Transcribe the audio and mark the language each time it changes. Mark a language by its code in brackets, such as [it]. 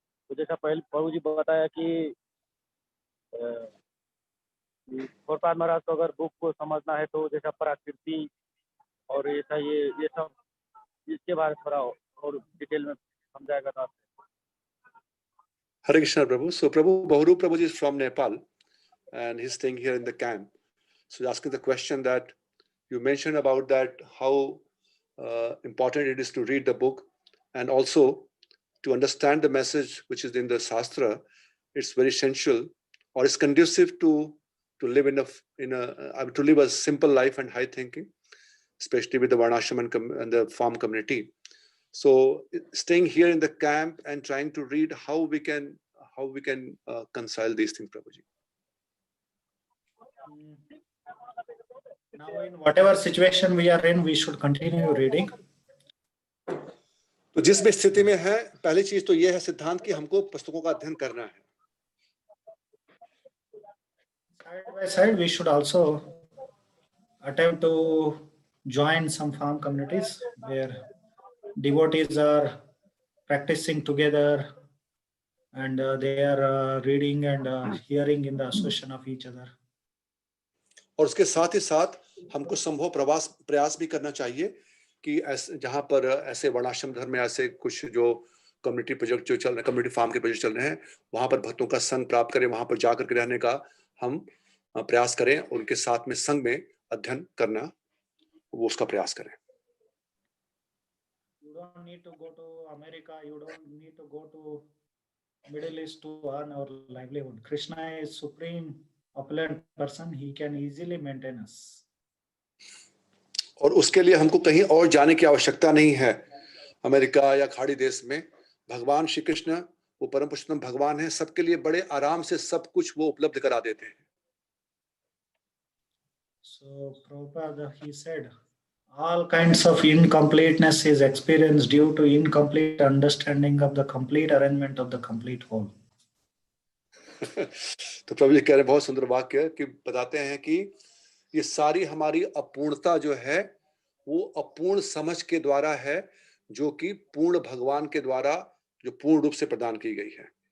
[hi] तो जैसा पहले प्रभु जी बताया कि प्रभुपाद महाराज को अगर बुक को समझना है तो जैसा प्रकृति और ऐसा ये सब, इसके बारे में थोड़ा और डिटेल में समझाएगा तो। [en] Hare Krishna Prabhu. So Prabhu, Bahurup Prabhu is from Nepal and he's staying here in the camp. So he's asking the question that you mentioned about that how important it is to read the book and also to understand the message which is in the Shastra. It's very essential, or it's conducive to live to live a simple life and high thinking, especially with the Varnashram and the farm community. So staying here in the camp and trying to read how we can reconcile these things, Prabhuji. Now in whatever situation we are in, we should continue reading. [hi] तो जिस भी स्थिति में है, पहली चीज तो ये है सिद्धांत कि हमको पुस्तकों का अध्ययन करना है। [en] Side by side, we should also attempt to join some farm communities where devotees are practicing together and they are reading and hearing in the association of each other. [hi] और उसके साथ ही साथ हमको संभव प्रयास भी करना चाहिए कि जहाँ पर ऐसे वर्णाश्रम धर्म में ऐसे कुछ जो कम्युनिटी प्रोजेक्ट जो चल रहे हैं, कम्युनिटी फार्म के प्रोजेक्ट चल रहे हैं, वहाँ पर भक्तों का संग प्राप्त करें, वहाँ पर जाकर के रहने का हम प्रयास करें, उनके साथ में संग में अध्ययन करना, वो उसका प्रयास करें। [en] You don't need to go to America, you don't need to go to Middle East to earn our livelihood. Krishna is supreme opulent person, he can easily maintain us. [hi] और उसके लिए हमको कहीं और जाने की आवश्यकता नहीं है। अमेरिका या खाड़ी देश में भगवान श्री कृष्ण वो परम पुरुषोत्तम भगवान है, सबके लिए बड़े आराम से सब कुछ वो उपलब्ध करा देते हैं। [en] So Prabhupada, he said, all kinds of incompleteness is experienced due to incomplete understanding of the complete arrangement of the complete whole. [hi] तो प्रभु जी कह रहे हैं, बहुत सुंदर वाक्य कि बताते हैं कि ये सारी हमारी अपूर्णता जो है वो अपूर्ण समझ के द्वारा है, जो कि पूर्ण भगवान के द्वारा जो पूर्ण रूप से प्रदान की गई है।